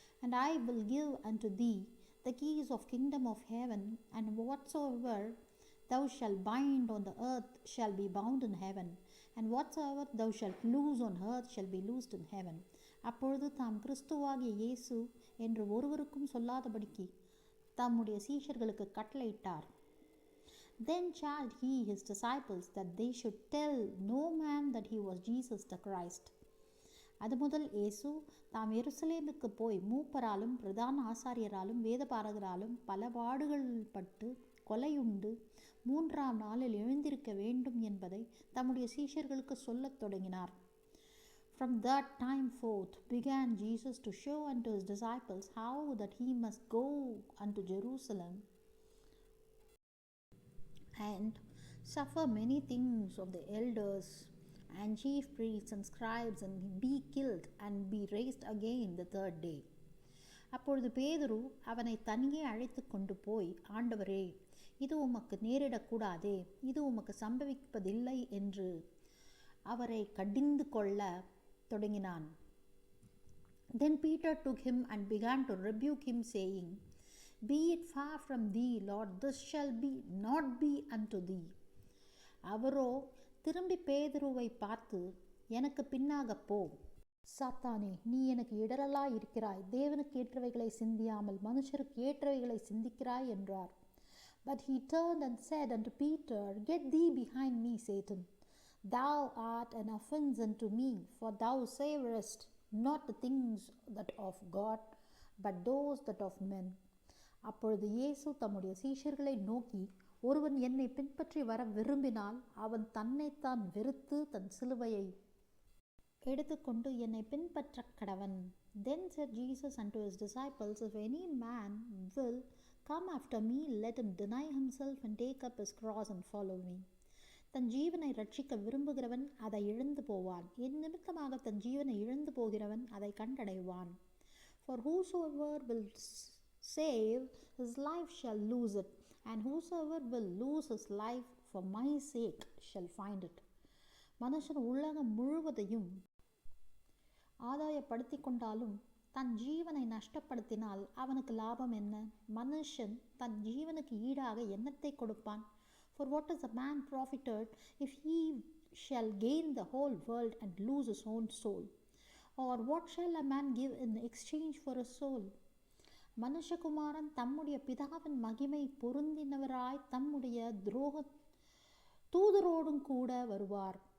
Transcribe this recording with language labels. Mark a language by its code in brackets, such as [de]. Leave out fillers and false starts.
[en] And I will give unto thee the keys of kingdom of heaven, and whatsoever thou shalt bind on the earth shall be bound in heaven, and whatsoever thou shalt loose on earth shall be loosed in heaven. [ta] அப்பொழுது தாம் கிறிஸ்துவாகிய இயேசு என்று ஒருவருக்கும் சொல்லாதபடிக்கு தம்முடைய சீஷர்களுக்கு கட்டளையிட்டார். [en] Then charged he his disciples that they should tell no man that he was Jesus the Christ. [ta] அது முதல் இயேசு தாம் எருசலேமுக்கு போய் மூப்பராலும் பிரதான ஆசாரியராலும் வேதபாரகராலும் பல பாடுகள் பட்டு கொலையுண்டு 3ஆம் நாளில் எழுந்திருக்க வேண்டும் என்பதை தம்முடைய சீஷர்களுக்கு சொல்லத் தொடங்கினார். [en] From that time forth began Jesus to show unto his disciples how that he must go unto Jerusalem and suffer many things of the elders and chief priests and scribes, and be killed and be raised again the third day. [ta] அப்பொழுது பேதுரு அவனை தனியே அழைத்து கொண்டு போய், ஆண்டவரே, இது உமக்கு நேரிடக்கூடாதே, இது உமக்கு சம்பவிப்பதில்லை என்று அவரை கடிந்து கொள்ள தொடங்கினான். [en] Then Peter took him and began to rebuke him, saying, Be it far from thee, Lord, this shall not be unto thee. [ta] அவரோ திரும்பி பேதுருவை பார்த்து, எனக்கு பின்னாக போ, சாத்தானே, நீ எனக்கு இடரலாய் இருக்கிறாய், தேவனுக்கு ஏற்றவைகளை சிந்தியாமல் மனுஷருக்கு ஏற்றவைகளை சிந்திக்கிறாய் என்றார். [en] But he turned and said unto Peter, Get thee behind me, Satan. Thou art an offense unto me, for thou savorest not the things that of God, but those that of men. [ta] அப்பொழுது இயேசு தம்முடைய சீஷர்களை நோக்கி, ஒருவன் என்னை பின்பற்றி வர விரும்பினால் அவன் தன்னைத்தான் வெறுத்து தன் சிலுவையை எடுத்துக்கொண்டு என்னை பின்பற்ற கடவன். [en] Then said Jesus unto his disciples, If any man will come after me, let him deny himself and take up his cross and follow me. [ta] தன் ஜீவனை ரட்சிக்க விரும்புகிறவன் அதை இழந்து போவான், என் நிமித்தமாக தன் ஜீவனை இழந்து போகிறவன் அதை கண்டடைவான். [en] For whosoever will save his life shall lose it, and whosoever will lose his life for my sake shall find it. [ta] மனுஷன் உலகம் முழுவதையும் ஆதாயப்படுத்தி கொண்டாலும் தன் ஜீவனை நஷ்டப்படுத்தினால் அவனுக்கு லாபம் என்ன? மனுஷன் தன் ஜீவனுக்கு ஈடாக என்னத்தை கொடுப்பான்? [en] For what is a man profited if he shall gain the whole world and lose his own soul? Or what shall a man give in exchange for his soul? [ta] மனுஷகுமாரன் தம்முடைய பிதாவின் மகிமை பொருந்தினவராய் தம்முடைய தூதரோடும் கூட வருவார்.